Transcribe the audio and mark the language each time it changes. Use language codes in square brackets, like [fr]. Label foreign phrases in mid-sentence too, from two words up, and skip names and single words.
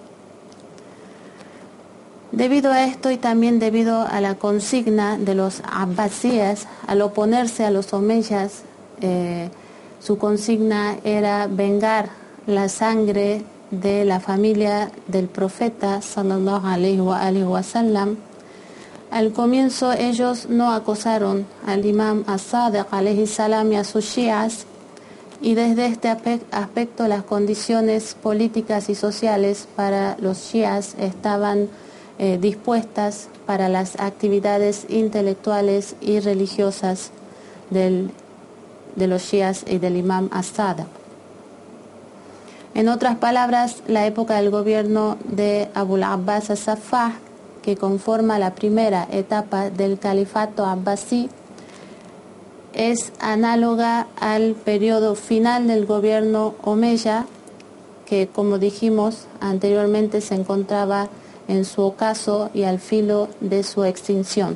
[es] Debido a esto y también debido a la consigna de los abbasíes al oponerse a los omeyas, su consigna era vengar la sangre de la familia del profeta [ar] صلى الله عليه وسلم. [es] Al comienzo ellos no acosaron al imam as-Sadiq [ar] عليه السلام [es] y a sus shias, y desde este aspecto las condiciones políticas y sociales para los shias estaban dispuestas para las actividades intelectuales y religiosas de los shias y del imam as-Sadiq. En otras palabras, la época del gobierno de Abul Abbas as-Saffah, que conforma la primera etapa del califato abbasí, es análoga al periodo final del gobierno omeya, que, como dijimos anteriormente, se encontraba en su ocaso y al filo de su extinción.